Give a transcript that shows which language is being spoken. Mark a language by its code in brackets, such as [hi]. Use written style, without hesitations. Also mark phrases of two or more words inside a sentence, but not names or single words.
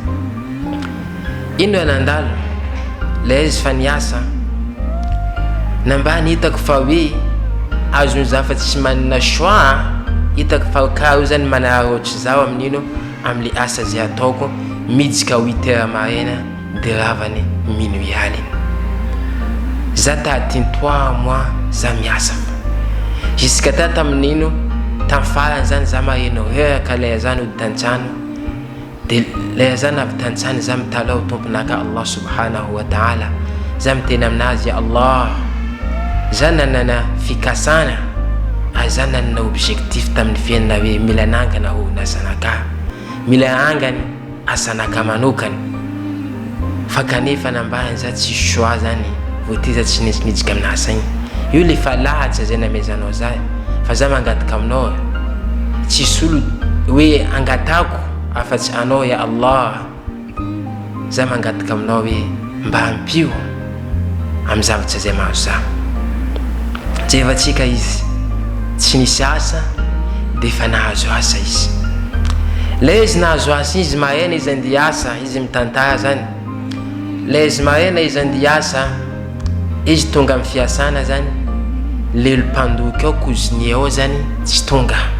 [mg] Ino anandalo le izy fa niasa nambara hitako fa hoe azony za fa tsy manana choix hitako fa karo zany manarotsy zaho amin'ino am'le asa zay ataoko miditsika 8h maraina de ravany minuit haliny. Za tahatiny 3 mois za miasa jusqu'à ta tamin'ino tamfarany zany za mareno reraka leha zany ody tantrano de leha zany avy tantrano za mitala ho tomponaka [ar] الله سبحانه وتعالى [mg] za miteny aminazy [ar] يا الله [mg] za nanana fikasana za nanana objectif tamin'ny fiainana hoe mila nangana ho nasanaka mila angany asanaka manokany fa kanefa nambarany za tsy choix zany voty za tsy nitsika amina asa igny io le fa lahatra zay namezanao za fa za mangataka aminao tsy solo hoe angatako afa-tsy anao [ar] يا الله [mg] za mangataka aminao hoe mba ampio amy zavatra zay mahazo za. Jevatsika izy tsy nisy asa de fa nahazo asa izy. le izy nahazo asa izy mahena izy andeha asa izy mitantara zany le izy mahena izy andeha asa izy tonga amin'ny fiasana zany le mpandoko ao koziny ao zany tsy tonga